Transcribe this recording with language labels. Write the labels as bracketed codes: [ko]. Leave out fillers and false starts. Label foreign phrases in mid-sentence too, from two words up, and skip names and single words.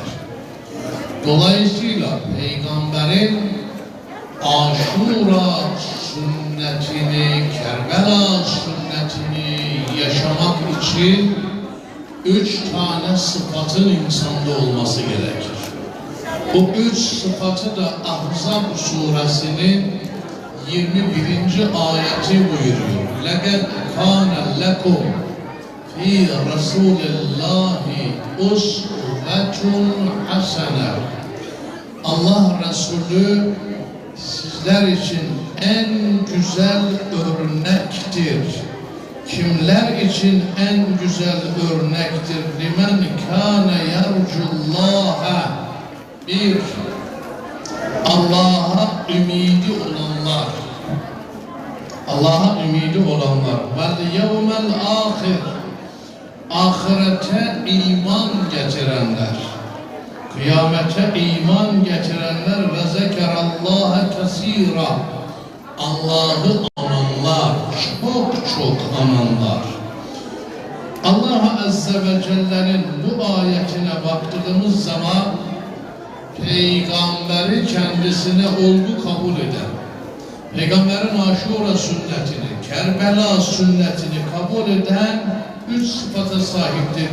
[tr] Dolayısıyla Peygamberin Aşura sünnetini, Kerbela sünnetini yaşamak için 3 tane sıfatın insanda olması gerekir. Bu 3 sıfatı da Ahzab suresinin 21. ayeti buyuruyor. [ar] لَقَدْ كَانَ لَكُمْ فِي رَسُولِ اللّٰهِ اُسْوَةٌ حَسَنَةٌ. [tr] Allah Resulü sizler için en güzel örnektir. Kimler için en güzel örnektir? [ar] لِمَنْ كَانَ يَرْجُ اللّٰهَ. [tr] Bir, Allah'a ümidi olanlar. Allah'a ümidi olanlar. [ar] وَالْيَوْمَ الْآخِرِ. [tr] Ahirete iman getirenler. Kıyamete iman getirenler ve [ar] ذكر الله كثيرا. [tr] Allah'ı ananlar, çok çok ananlar. Allah Azze ve Celle'nin bu ayetine baktığımız zaman Peygamberi kendisine olgu kabul eden, Peygamberin Aşura sünnetini, Kerbela sünnetini kabul eden 3 sıfata sahiptir.